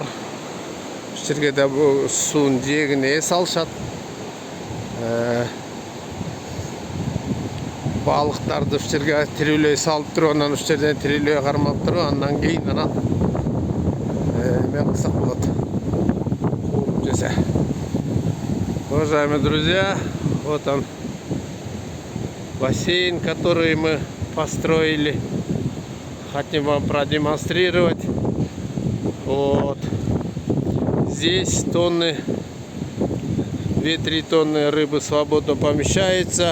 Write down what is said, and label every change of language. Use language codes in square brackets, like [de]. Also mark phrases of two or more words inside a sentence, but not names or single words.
[ky] Ушул жерге да бул суунун жээгине эс алышат. Балыктарды ушул жерге тирүүлөй салып туруп, анан ушул жерден тирүүлөй кармап туруп, андан кийин анан эме кылсак болот. Кууруп жесе. [ru] Уважаемые друзья, вот он бассейн, который мы построили. Хотим вам продемонстрировать. Вот. Здесь тонны, 2-3 тонны рыбы свободно помещается.